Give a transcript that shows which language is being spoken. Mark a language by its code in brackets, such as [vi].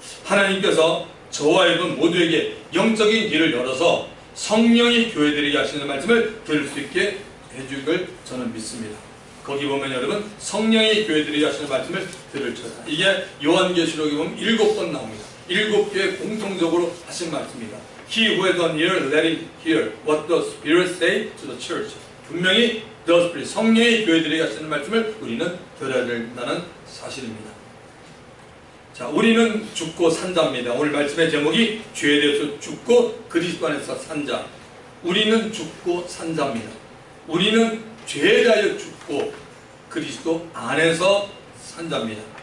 [ko] 하나님께서 저와 여러분 모두에게 영적인 길을 열어서 성령이 교회들에게 하시는 말씀을 들을 수 있게 해주길 저는 믿습니다. 거기 보면 여러분 성령이 교회들에게 하시는 말씀을 들을 처다. 이게 요한계시록에 보면 7번 나옵니다. 7교회 공통적으로 하신 말씀입니다. [en] He who has an ear, let him hear what the Spirit say to the church. [ko] 분명히 the Spirit, 성령이 교회들에게 하시는 말씀을 우리는 들어야 된다는 사실입니다. 자, 우리는 죽고 산자입니다. 오늘 말씀의 제목이 죄에 대해서 죽고 그리스도 안에서 산자. 우리는 죽고 산자입니다. 우리는 죄에 대하여 죽고 그리스도 안에서 산자입니다.